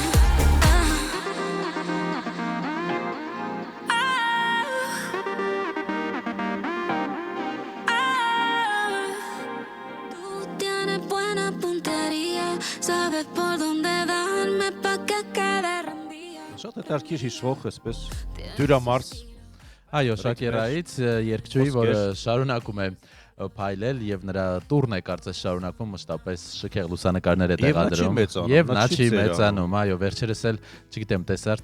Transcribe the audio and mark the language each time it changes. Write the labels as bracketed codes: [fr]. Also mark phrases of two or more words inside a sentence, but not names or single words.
[es] Tú tienes buena puntería, sabes por dónde darme pa' que quede rendida. [hy] Շատ հետաքրքիր հիշվող այսպես դյուրամարս Այո, Շակերայից երգչուհի, որը շարունակում է փայլել եւ նրա տուրն է կարծես շարունակվում մշտապես շքեղ լուսանկարներ է տեղադրում եւ նա չի մեծանում, այո, վերջերս էլ չգիտեմ տեսար